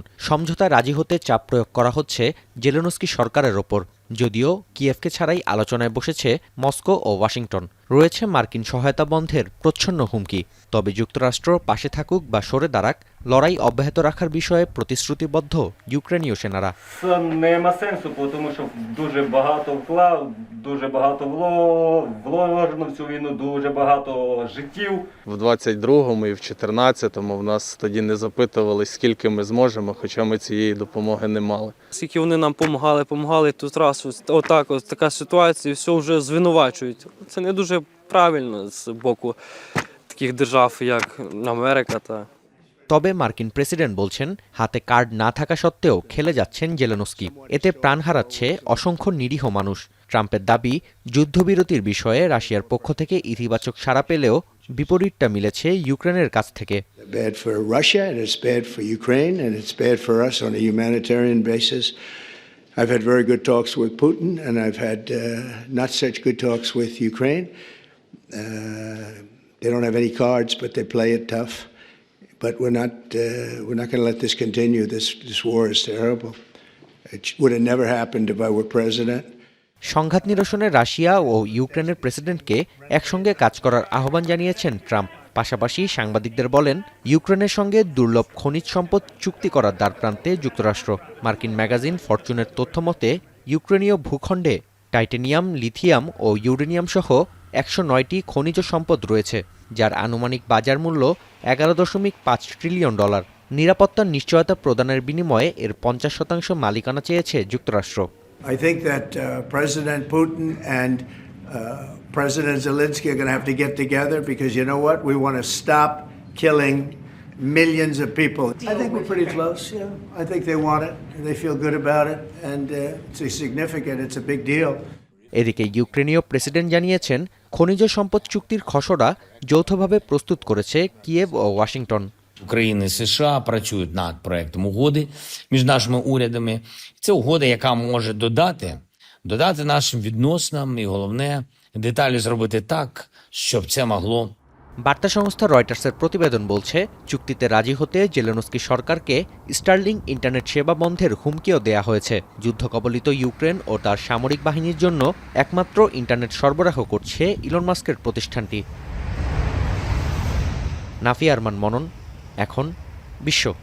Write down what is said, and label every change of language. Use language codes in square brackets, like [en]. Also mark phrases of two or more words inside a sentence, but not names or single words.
[bn] সমঝোতায় রাজি হতে চাপ প্রয়োগ করা হচ্ছে জেলেনস্কি সরকারের ওপর, যদিও কিয়েভকে ছাড়াই আলোচনায় বসেছে মস্কো ও ওয়াশিংটন। রয়েছে মার্কিন সহায়তা বন্ধের প্রচ্ছন্ন হুমকি। তবে যুক্তরাষ্ট্র পাশে থাকুক বা সরে দাঁড়াক, লড়াই অব্যাহত রাখার বিষয়ে প্রতিশ্রুতিবদ্ধ ইউক্রেনীয় সেনারা। [uk] Це не має сенсу, тому що дуже багато вложено в цю війну, дуже багато життів. В 22-му і в 14-му в нас тоді не запитували, скільки ми зможемо, хоча ми цієї допомоги не мали. Скільки вони нам допомагали, тут раз ось така ситуація, і все вже звинувачують. Це не дуже правильно з боку таких держав, як Америка та [bn] তবে মার্কিন প্রেসিডেন্ট বলছেন, হাতে কার্ড না থাকা সত্ত্বেও খেলে যাচ্ছেন জেলেনস্কি। এতে প্রাণ হারাচ্ছে অসংখ্য নিরীহ মানুষ। ট্রাম্পের দাবি, যুদ্ধবিরতির বিষয়ে রাশিয়ার পক্ষ থেকে ইতিবাচক সাড়া পেলেও বিপরীতটা মিলেছে ইউক্রেনের কাছ থেকে। [en] Bad for Russia, and it's bad for Ukraine, and it's bad for us on a humanitarian basis. I've had very good talks with Putin, and I've had not such good talks with Ukraine. They don't have any cards, but they play it tough. But we're not going to let this continue. This war is terrible. It would have never happened if I were president. [bn] সংঘাত নিরসনে রাশিয়া ও ইউক্রেনের প্রেসিডেন্টকে একসঙ্গে কাজ করার আহ্বান জানিয়েছেন ট্রাম্প। পাশাপাশি সাংবাদিকদের বলেন, ইউক্রেনের সঙ্গে দুর্লভ খনিজ সম্পদ চুক্তি করার দ্বারপ্রান্তে যুক্তরাষ্ট্র। মার্কিন ম্যাগাজিন ফরচুনের তথ্যমতে ইউক্রেনীয় ভূখণ্ডে টাইটেনিয়াম, লিথিয়াম ও ইউরেনিয়াম সহ 109টি খনিজ সম্পদ রয়েছে, যার আনুমানিক বাজার মূল্য $11.5 ট্রিলিয়ন। নিরাপত্তার নিশ্চয়তা প্রদানের বিনিময়ে এর 50% মালিকানা চেয়েছে যুক্তরাষ্ট্র। [en] I think that President Putin and President Zelensky are going to have to get together because you know what? We want to stop killing millions of people. I think we're pretty close. Yeah, I think they want it. They feel good about it, and it's significant. It's a big deal. [bn] এদিকে ইউক্রেনীয় প্রেসিডেন্ট জানিয়েছেন, খনিজ সম্পদ চুক্তির খসড়া যৌথভাবে প্রস্তুত করেছে কিয়েভ ও ওয়াশিংটন। [uk] України і США працюють над проектом угоди між нашими урядами. Це угода, яка може додати нашим відносинам і, головне, деталі зробити так, щоб це могло. [bn] বার্তা সংস্থা রয়টার্সের প্রতিবেদন বলছে, চুক্তিতে রাজি হতে জেলেনস্কি সরকারকে স্টার্লিং ইন্টারনেট সেবা বন্ধের হুমকিও দেয়া হয়েছে। যুদ্ধকবলিত ইউক্রেন ও তার সামরিক বাহিনীর জন্য একমাত্র ইন্টারনেট সরবরাহ করছে ইলন মাস্কের প্রতিষ্ঠানটি। নাফিয়া আরমান মনন, এখন বিশ্ব।